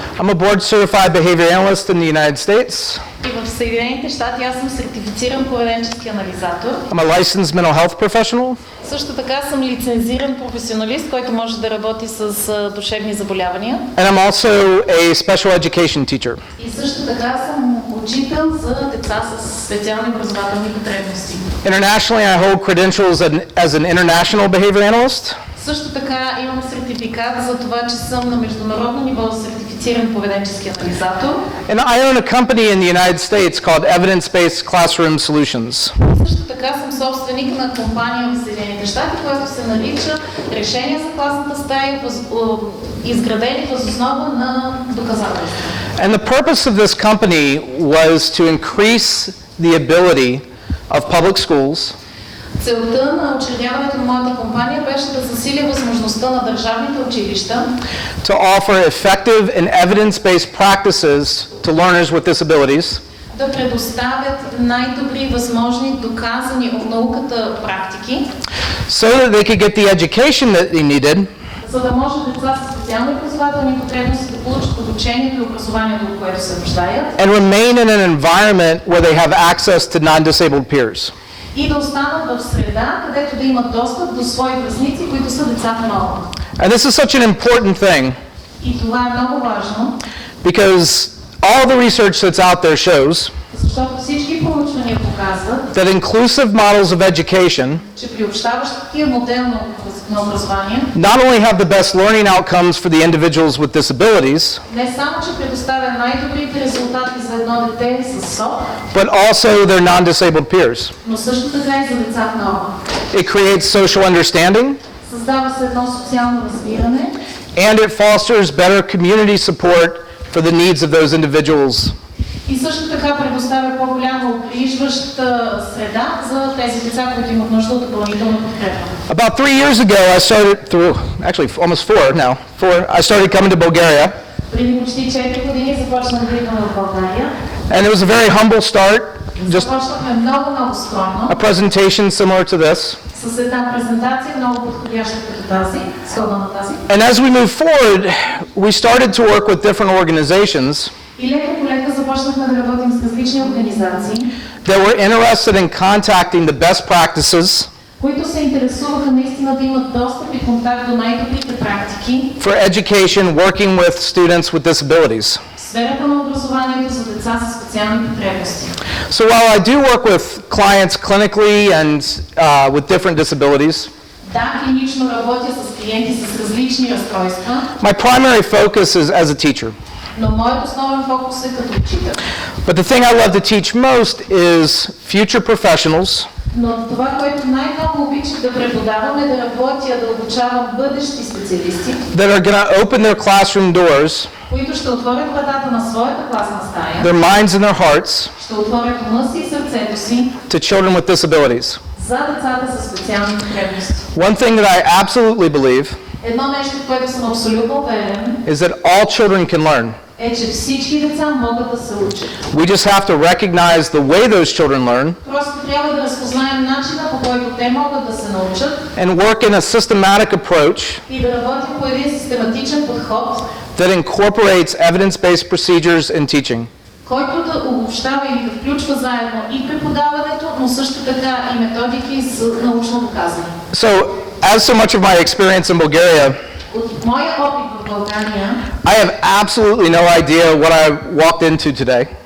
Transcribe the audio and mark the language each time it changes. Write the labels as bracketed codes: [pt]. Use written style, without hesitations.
[en] I'm a board-certified behavior analyst in the United States. [bg] И в Съединените щати аз съм сертифициран поведенчески анализатор. [en] I'm a licensed mental health professional. [bg] Също така съм лицензиран професионалист, който може да работи с душевни заболявания. [en] And I'm also a special education teacher. [bg] И също така съм учител за деца с специални образователни потребности. [en] Internationally, I hold credentials as an international behavior analyst. [bg] Също така имам сертификат за това, че съм на международно ниво сертифициран поведенчески анализатор. [en] And I own a company in the United States called Evidence-Based Classroom Solutions. [bg] Също така съм собственик на компания в Съединените щати, която се нарича Решения за класната стая, изградени въз основа на доказателства. [en] And the purpose of this company was to increase the ability of public schools [bg] Целта на учредяването на моята компания беше да засили възможността на държавните училища [en] to offer effective and evidence-based practices to learners with disabilities [bg] да предоставят най-добри възможни доказани от науката практики, [en] so that they could get the education that they needed [bg] за да може деца с специални образователни потребности да получат обучението и образованието, от което се нуждаят, [en] and remain in an environment where they have access to non-disabled peers. [bg] И да останат в среда, където да имат достъп до свои връстници, които са децата норма. [en] And this is such an important thing [bg] И това е много важно, [en] because all the research that's out there shows [bg] защото всички проучвания показват, [en] that inclusive models of education [bg] че приобщаващия модел на образование [en] not only have the best learning outcomes for the individuals with disabilities, [bg] не само, че предоставя най-добрите резултати за едно дете с СОП, [en] but also their non-disabled peers. [bg] но също така и за деца в норма. [en] It creates social understanding, [bg] Създава се едно социално разбиране [en] and it fosters better community support for the needs of those individuals. [bg] и също така предоставя по-голяма обгрижваща среда за тези деца, които имат нужда от допълнителна подкрепа. [en] About 3 years ago, I started actually almost 4 now, I started coming to Bulgaria, [bg] Преди почти 4 години започнах да идвам в България. [en] and it was a very humble start, just [bg] Започнахме много скромно, [en] a presentation similar to this. [bg] с една презентация много подходяща като тази, сходна на тази. [en] And as we moved forward, we started to work with different organizations [bg] И лека по лека започнахме да работим с различни организации, [en] that were interested in contacting the best practices [bg] които се интересуваха наистина да имат достъп и контакт до най-добрите практики [en] for education working with students with disabilities. [bg] в сферата на образованието за деца със специални потребности. [en] So while I do work with clients clinically and with different disabilities, [bg] Да, клинично работя с клиенти с различни разстройства, [en] my primary focus is as a teacher. [bg] но моят основен фокус е като учител. [en] But the thing I love to teach most is future professionals [bg] Но това, което най-много обичам да преподавам е да работя, да обучавам бъдещи специалисти, [en] that are going to open their classroom doors, [bg] които ще отворят вратата на своята класна стая, [en] their minds and their hearts [bg] ще отворят ума си и сърцето си [en] to children with disabilities. [bg] за децата със специални потребности. [en] One thing that I absolutely believe [bg] Едно нещо, в което съм абсолютно уверен, [en] is that all children can learn. [bg] е, че всички деца могат да се учат. [en] We just have to recognize the way those children learn [bg] Просто трябва да разпознаем начина, по който те могат да се научат [en] and work in a systematic approach [bg] и да работим по един систематичен подход, [en] that incorporates evidence-based procedures in teaching. [bg] който да обобщава или да включва заедно и преподаването, но също така и методики с научно доказани. [en] So, as so much of my experience in Bulgaria, [bg] От моя опит в България, [en] I have absolutely no idea what I walked into today.